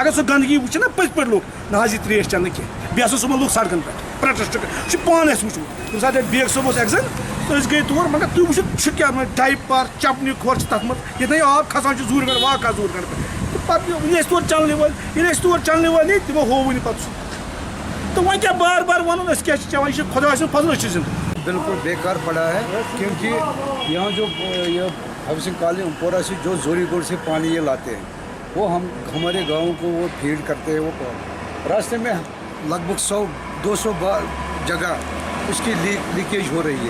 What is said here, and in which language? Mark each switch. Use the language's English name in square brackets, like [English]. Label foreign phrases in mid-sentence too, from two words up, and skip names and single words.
[Kashmiri] اگر سۄ گنٛدگی وٕچھِ نا پٔزۍ پٲٹھۍ لُکھ نہ حظ یہِ ترٛیش چٮ۪نہٕ کینٛہہ بیٚیہِ ہسا صُبحن لُکھ سڑکن پٮ۪ٹھ پروٹیسٹ یہِ چھُ پانہٕ اَسہِ وٕچھمُت ییٚمہِ ساتہٕ اَتہِ بیگ صٲب اوس ایٚگزن أسۍ گٔے تور مگر تُہۍ وٕچھِو چھُ کیٛاہ ڈایپر چپنہِ کھۄر چھِ تتھ منٛز ییٚتہِ آب کھسان چھُ زوٗرِ گنڈٕ واقع زوٗرِ گنڈٕ پٮ۪ٹھ تہٕ پتہٕ ییٚلہِ أسۍ تور چلنہٕ وٲلۍ ییٚلہِ أسۍ تور چلنہٕ وٲلۍ نی تِمو ہووٕے نہٕ پتہٕ سُہ تہٕ وۄنۍ کیٛاہ بار بار ونُن أسۍ کیٛاہ چھِ چٮ۪وان یہِ چھُ خۄداے سُنٛد فضل أسۍ چھِ زِندٕ. [Urdu] بالکل بیکار پڑا ہے کیونکہ یہاں جو یہ [English] housing colony [Urdu] اومپورہ سے جو زوری گوڑ سے پانی یہ لاتے ہیں وہ ہمارے گاؤں کو وہ فیڈ کرتے ہیں. وہ راستے میں لگ بھگ 100-200 جگہ اس کی لیکیج ہو رہی ہے.